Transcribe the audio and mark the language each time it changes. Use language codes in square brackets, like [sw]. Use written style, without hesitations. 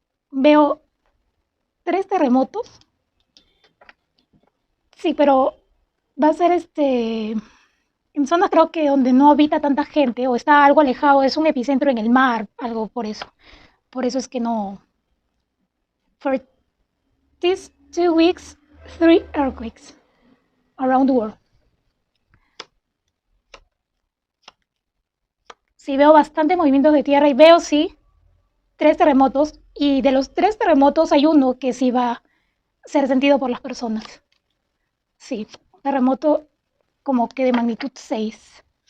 [es] Veo 3 terremotos. Sí, pero va a ser en zonas creo que donde no habita tanta gente o está algo alejado, es un epicentro en el mar, algo por eso. Por eso es que no. [en] For these 2 weeks, 3 earthquakes around the world. [es] Sí, veo bastantes movimientos de tierra y veo, sí, 3 terremotos. Y de los 3 terremotos hay uno que sí va a ser sentido por las personas. Sí, un terremoto como que de magnitud 6.